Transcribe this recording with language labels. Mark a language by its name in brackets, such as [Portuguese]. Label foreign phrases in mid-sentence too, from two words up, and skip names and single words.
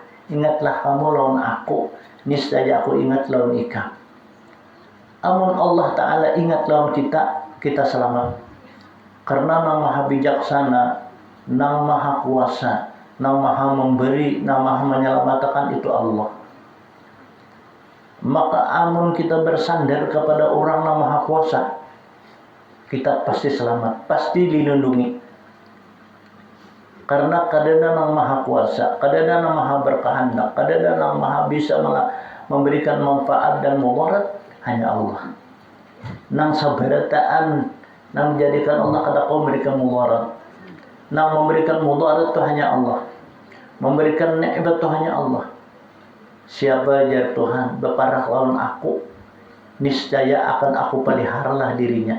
[Banjar] Ingatlah kamu lawan aku, niscaya aku ingat lawan ikam. Amun Allah Ta'ala ingat lawan kita selamat. Karena nang maha bijaksana, nang maha kuasa, nang maha memberi, nang maha menyelamatkan itu Allah. [Indonesian] Maka amun kita bersandar kepada orang yang maha kuasa, kita pasti selamat, pasti dilindungi. Karena kadana yang maha kuasa, kadana yang maha berkehendak, kadana yang maha bisa memberikan manfaat dan mudarat hanya Allah. [Banjar] Nang sabarataan, nang menjadikan Allah kada kau memberikan mudarat. [Indonesian] Nang memberikan mudarat itu hanya Allah. Memberikan nikmat itu hanya Allah. Siapa ya Tuhan berparah lawan aku, niscaya akan aku peliharalah dirinya.